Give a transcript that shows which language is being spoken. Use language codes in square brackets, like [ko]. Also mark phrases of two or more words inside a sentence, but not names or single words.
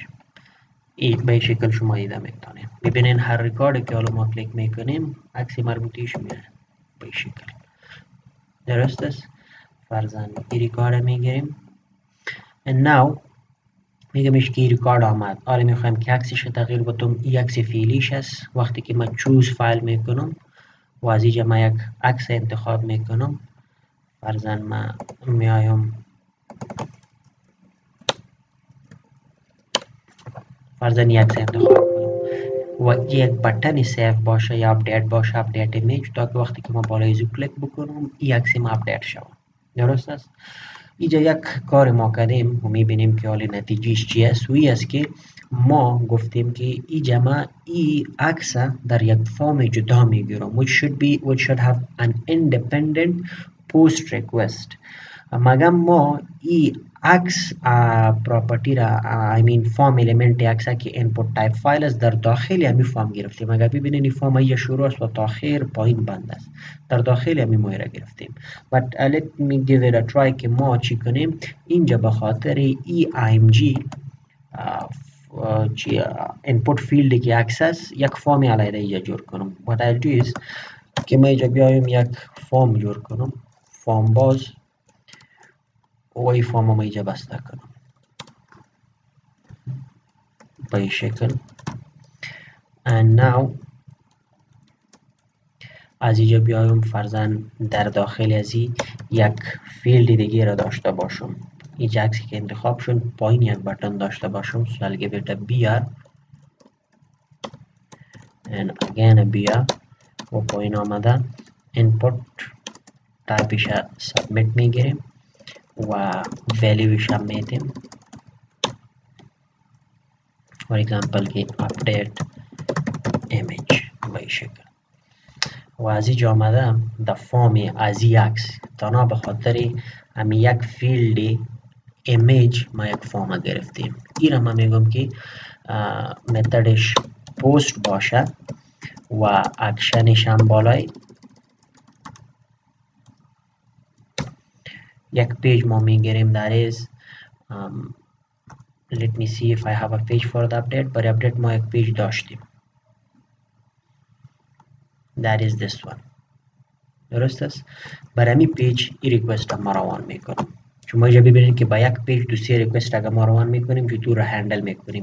[fa] این به شکل شما دیده میتونید. ببینین هر ریکارد که حالا ما کلیک میکنیم عکس مربوطیش میاد به شکل. درست است؟ فرضاً این ریکارد میگیریم [en] and now [fa] میگمش که ریکارد آمد. حالا میخوایم که عکسش تغییر بدم. این عکس فعلیش است. وقتی که من [en] choose file [fa] میکنم و از اینجا من یک عکس انتخاب میکنم فرضاً من میایم فرضاً یک عکس انتخاب کنم و یک بटन سیو باشه یا اپدیت باشه [en] update image [fa] تا که وقتی که ما بالای زو کلیک بکنم این عکس ما اپدیت شود. درست است؟ اینجا یک کار ما کردیم و میبینیم که حالا نتیجهش چی است و این است که ما گفتیم که اینجا ما این عکس در یک فرم جدا میگیرم [en] which should have an independent post request. [fa] مگم ما این عکس پراپرتی را [en] form element [fa] عکس که [en] input type file [fa] است در داخل همین فرم گرفتیم. اگر ببینید این فرم اینجا شروع است و تا آخر پایین بند است در داخل همین ما را گرفتیم. [en] but let me give it a try [fa] که ما چی کنیم اینجا به خاطر [en] img input field [fa] که عکس است یک فرم علیه اینجا جور کنم. [en] what I'll do is [fa] که ما اینجا بیایم یک فرم جور کنم فرم باز و این فرم ما اینجا بسته کنم به این شکل [en] and now [fa] از اینجا بیایم فرضاً در داخل از یک فیلد دیگه را داشته باشم. این عکسی که انتخاب شد پایین یک بटन داشته باشم. [en] So I'll give it a BR and again a BR [fa] و پایین آمده input تایپش سابمیت میگیریم و ولیوش هم میدیم. [en] for example [fa] که [en] update image [fa] به این شکل و از اینجا آمدم در فارم از این عکس تنها به خاطر همین یک فیلد ایمیج ما یک فارم گرفتیم. این را من میگم که متدش پست باشه و اکشنش هم بالای یک پیج ما میگیریم. [en] that is let me see if I have a page for the update. [fa] برای update ما یک پیج داشتیم. [en] that is this one. [fa] درست است؟ برای همین پیج این ریکوست ما روان میکنم. شما اینجا ببینید که با یک پیج دو سه ریکوست اگر ما روان میکنیم چطور رو هندل میکنیم.